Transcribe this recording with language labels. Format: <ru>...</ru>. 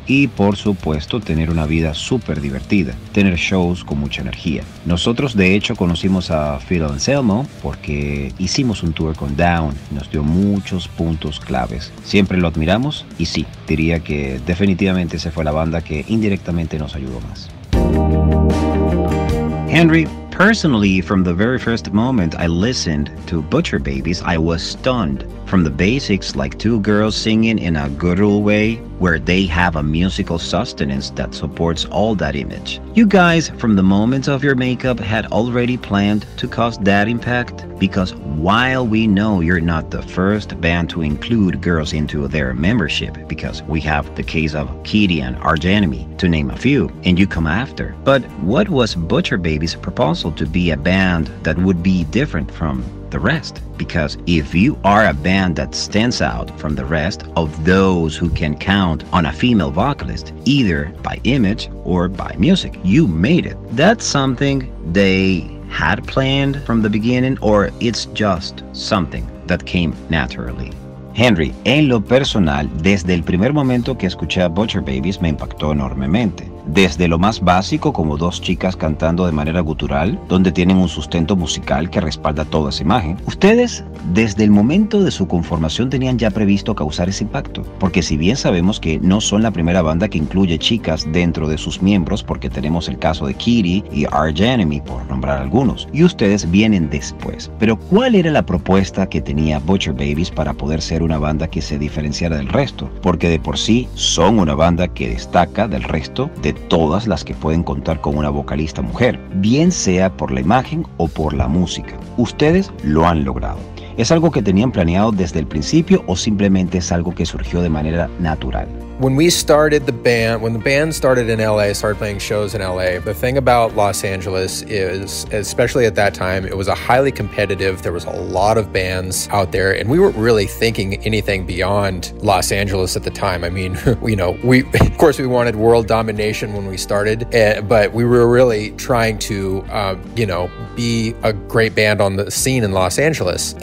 <es>Y por supuesto tener una vida súper divertida, tener shows con mucha energía. Nosotros de hecho conocimos a Phil Anselmo porque hicimos un tour con Down, nos dio muchos puntos claves. Siempre lo admiramos y sí, diría que definitivamente esa fue la banda que indirectamente nos ayudó más.</es> <en>Henry, personally, from the very first moment I listened to Butcher Babies, I was stunned. From the basics, like two girls singing in a guttural way, where they have a musical sustenance that supports all that image. You guys, from the moment of your makeup, had already planned to cause that impact? Because while we know you're not the first band to include girls into their membership, because we have the case of Kitty and Arch Enemy, to name a few, and you come after. But what was Butcher Babies' proposal to be a band that would be different from the rest? Because if you are a band that stands out from the rest of those who can count on a female vocalist, either by image or by music, you made it. That's something they had planned from the beginning, or it's just something that came naturally?</en> <es>Henry, en lo personal, desde el primer momento que escuché a Butcher Babies me impactó enormemente. Desde lo más básico, como dos chicas cantando de manera gutural, donde tienen un sustento musical que respalda toda esa imagen. Ustedes, desde el momento de su conformación, tenían ya previsto causar ese impacto. Porque si bien sabemos que no son la primera banda que incluye chicas dentro de sus miembros, porque tenemos el caso de Kitty y Arch Enemy, por nombrar algunos, y ustedes vienen después. Pero ¿cuál era la propuesta que tenía Butcher Babies para poder ser una banda que se diferenciara del resto? Porque de por sí son una banda que destaca del resto de todas las que pueden contar con una vocalista mujer, bien sea por la imagen o por la música. Ustedes lo han logrado. ¿Es algo que tenían planeado desde el principio o simplemente es algo que surgió de manera natural?</es> <en>When we started the band, when the band started in LA, started playing shows in LA, the thing about Los Angeles is, especially at that time, it was a highly competitive, there was a lot of bands out there, and we weren't really thinking anything beyond Los Angeles at the time. I mean, of course we wanted world domination when we started, but we were really trying to, be a great band on the scene in Los Angeles.</en>